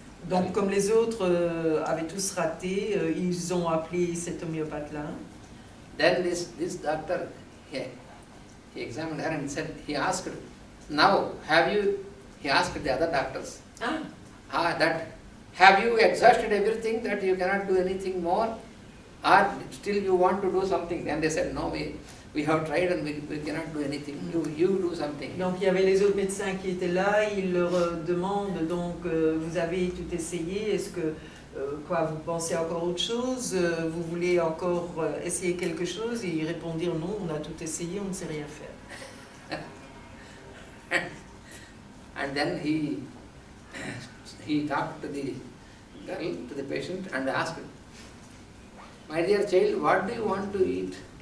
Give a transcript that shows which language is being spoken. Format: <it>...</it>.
<fr>Donc, comme les autres avaient tous raté, ils ont appelé cet homéopathe-là.</fr> <en>Then this doctor, he examined her and said, he asked, now he asked the other doctors, that have you exhausted everything that you cannot do anything more, or still you want to do something? And they said, no, we have tried and we cannot do anything. You do something.</en> <fr>Donc il y avait les autres médecins qui étaient là, ils leur demandent donc vous avez tout essayé, est-ce que vous pensez encore autre chose, vous voulez encore essayer quelque chose? Et ils répondirent non, on a tout essayé, on ne sait rien faire.</fr> <en>And then he talked to the girl, to the patient, and asked, my dear child, what do you want to eat?</en>